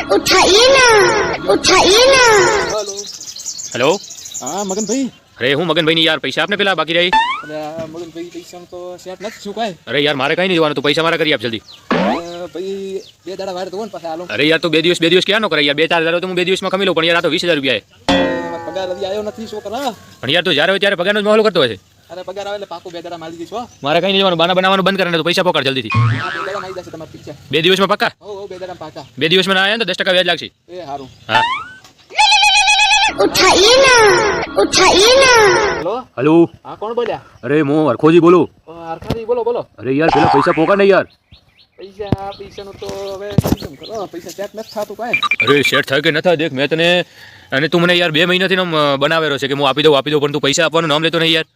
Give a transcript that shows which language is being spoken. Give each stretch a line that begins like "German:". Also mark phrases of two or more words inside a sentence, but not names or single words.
Hindi: उठाइए ना, उठाइए ना। हेलो। हाँ मगन भाई।
Gujarati: अरे હું મગનભાઈ ની યાર પૈસા આપને પેલા બાકી રહી. અરે મગન ભાઈ પૈસા તો સેટ નથી શું કાંઈ. અરે યાર મારે કઈ નહીં જોવાનું, તું પૈસા મારા કરી આપ જલ્દી. ભાઈ બે દાડા વાર તો ને પાછા હાલો. અરે યાર તું બે દિવસ ક્યાં નો કરે યાર, 2-4 હજાર તો હું 2 દિવસમાં કમી લઉં, પણ યાર આ તો 20,000 રૂપિયા છે. પગાર હજી આવ્યો નથી શું કરા. પણ યાર તું જ્યારે હોય ત્યારે પગારનો જ માહોલ કરતો હોય છે. અરે પગાર આવે એટલે પાકું બે દાડા મારી દઈશ હો. મારે કઈ નહીં જોવાનું, બાના બનાવવાનું બંધ કરે ને તો પૈસા પોકાડ જલ્દીથી. બે દાડા મારી જશે તમારા પૈસા. 2 દિવસમાં પાકા? હો બે દાડા પાકા. 2 દિવસમાં ના આવ્યા ને તો 10% વ્યાજ લાગશે. એ હારું. હા.
Hindi: उठाइए ना, उठाइए ना।
Gujarati: હેલો હેલો. હા કોણ બોલ્યા. અરે હું હરખોજી બોલું. હરખાજી બોલો બોલો. અરે યાર પેલા પૈસા પોકાડ ને યાર. પૈસાનું તો હવે કેમ કરો, પૈસા સેટ નથી થતું કાંઈ. અરે શેઠ થાય કે ન થાય દેખ, મેં તને અને તું મને યાર 2 મહિનાથી બનાવેલો છે કે હું આપી દઉં પણ તું પૈસા આપવાનું નામ લેતો નહીં યાર.